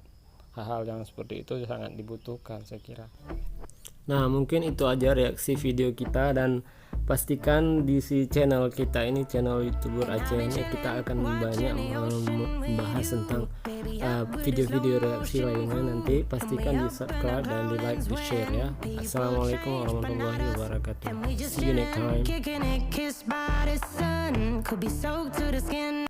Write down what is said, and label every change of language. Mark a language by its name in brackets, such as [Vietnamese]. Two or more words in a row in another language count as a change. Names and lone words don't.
[Indonesian] Hal-hal yang seperti itu sangat dibutuhkan, saya kira. Nah, mungkin itu aja reaksi video kita, dan pastikan di channel kita ini, channel YouTuber Aceh ini, kita akan banyak membahas tentang video-video reaksi lainnya. Nanti pastikan di subscribe dan di like, di share ya. [Arabic] السلام عليكم ورحمة الله وبركاته. [English] See you next time.